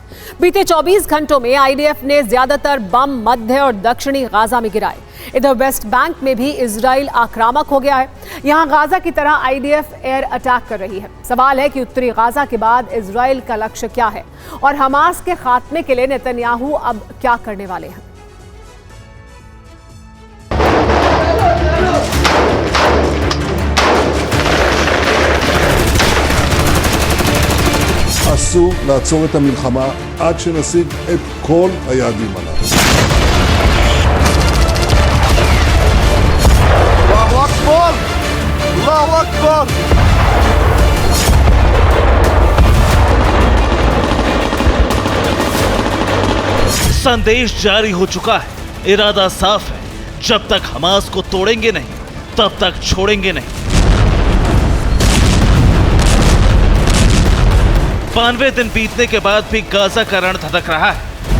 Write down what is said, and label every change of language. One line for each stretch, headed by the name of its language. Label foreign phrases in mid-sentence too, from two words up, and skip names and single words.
Hindi: बीते 24 घंटों में आईडीएफ ने ज्यादातर बम मध्य और दक्षिणी गाजा में गिराए। इधर वेस्ट बैंक में भी इजराइल आक्रामक हो गया है। यहां गाजा की तरह आईडीएफ
English: air attack
Hindi: कर रही है। सवाल है कि उत्तरी गाजा के बाद इजराइल का लक्ष्य क्या है और हमास के खात्मे के लिए नेतन्याहू अब क्या करने वाले हैं।
Hebrew: אסור לעצור את המלחמה עד שנשיג את כל היעדים הללו.
Arabic: الله أكبر! الله أكبر!
Hindi: संदेश जारी हो चुका है। इरादा साफ है, जब तक हमास को तोड़ेंगे नहीं तब तक छोड़ेंगे नहीं। 92 दिन बीतने के बाद भी गाजा का रण धधक रहा है।